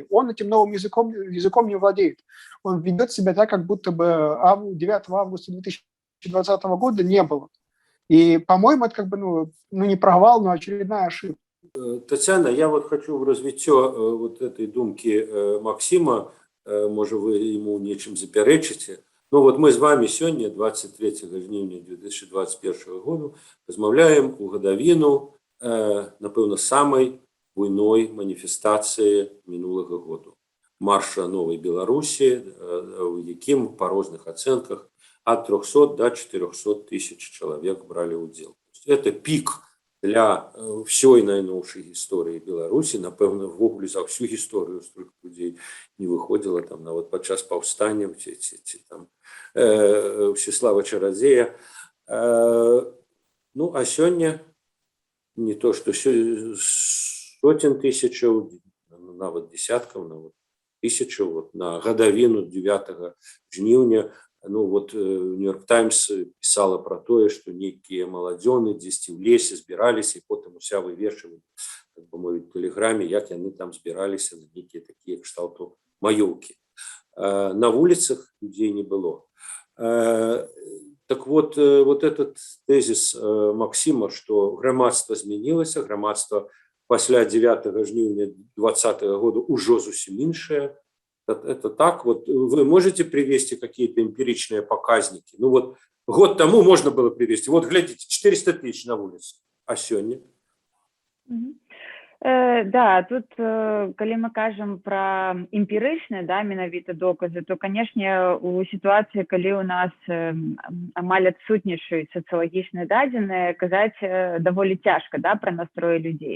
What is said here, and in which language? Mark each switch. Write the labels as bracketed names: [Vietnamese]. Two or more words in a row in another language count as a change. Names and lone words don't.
[Russian] Он этим новым языком не владеет. Он ведет себя так, как будто бы 9 августа 2020 года не было. И, по-моему, это как бы, ну не провал, но очередная ошибка. Татьяна, я вот хочу в развитие вот этой думки Максима, может, вы ему нечем запярэчыце. Ну вот мы с вами сегодня, [Belarusian] 23 жніўня 2021 года, размаўляем у гадавіну, напэўна, самой буйной маніфестацыі мінулага году. Марша Новой Беларусі, у якім па розных ацэнках [Russian] от 300 до 400 тысяч человек брали удел. Это пик для всей [Belarusian] найноўшай гісторыі Беларусі, напэўна, ввогуле [Russian] за всю [Belarusian] гісторыю [Russian] столько людей не выходило там [Belarusian] нават падчас паўстанняў ці там Всеслава Чарадзея. Ну а сёння [Russian] не то что сотен [Belarusian] тысячаў, нават десяткаў, нават тысячаў вот на гадавіну 9 жніўня. [Russian] Ну вот Нью-Йорк Таймс писала [Belarusian] про тое, [Russian] что некие [Belarusian] маладзёны дзесьці [Russian] в лесе [Belarusian] збіраліся і потым уся [Russian] вывешивали, как бы [Belarusian] мовіць, [Russian] в телеграме, [Belarusian] як яны там збіраліся на [Russian] некие такие [Belarusian] кшталту маёўкі. [Russian] На улицах людей не было. Так вот, вот этот тезис Максима, что [Belarusian] грамадства змянілася, грамадства пасля 9 жніўня 2020 года ўжо зусім іншае. [Russian] Это так, вот вы можете привести какие-то эмпиричные показники? Ну вот год тому можно было привести. Вот глядите, 400 тысяч на улице, а сегодня? [Belarusian] Да, тут, калі мы кажам пра эмпірычныя, да, менавіта доказы, то, канешне, у сітуацыі, калі ў нас амаль адсутнічаюць сацыялагічныя дадзеныя, казаць даволі цяжка, да, пра настроі людзей.